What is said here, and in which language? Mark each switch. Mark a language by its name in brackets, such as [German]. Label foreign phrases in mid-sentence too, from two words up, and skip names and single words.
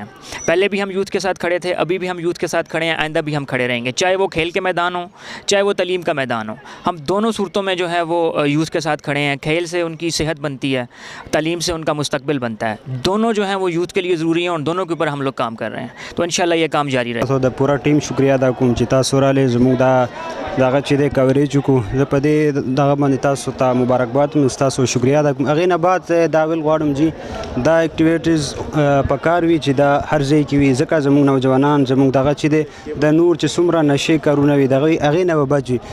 [Urdu] پہلے بھی ہم یوتھ کے ساتھ کھڑے تھے, ابھی بھی ہم یوتھ کے ساتھ کھڑے ہیں, آئندہ بھی ہم کھڑے رہیں گے, چاہے وہ کھیل کے میدان ہو, چاہے وہ تعلیم کا میدان ہو. ہم دونوں صورتوں میں جو ہے وہ یوتھ کے ساتھ کھڑے ہیں. کھیل سے ان کی صحت بنتی ہے, تعلیم سے ان کا مستقبل بنتا ہے. دونوں جو ہیں وہ یوتھ کے لیے ضروری ہیں اور دونوں کے اوپر ہم لوگ کام کر رہے ہیں. تو انشاءاللہ یہ کام جاری رہے. [Pashto] تاسو د پورا ټیم شکریا ادا کوم چې تاسو راغلئ, زموږ دغه چې دی کوریج وکړو. زه په دې دغه باندې تاسو ته مبارکباد وایم, تاسو شکریا ادا کوم. هغې نه بعد دا ویل غواړم چې دا اکټیویټیز پکار وي چې دا هر ځای کې وي, ځکه زموږ نوجوانان زموږ دغه چې دی د نور چې څومره نشې کارونه وي هغې نه به بچ وي.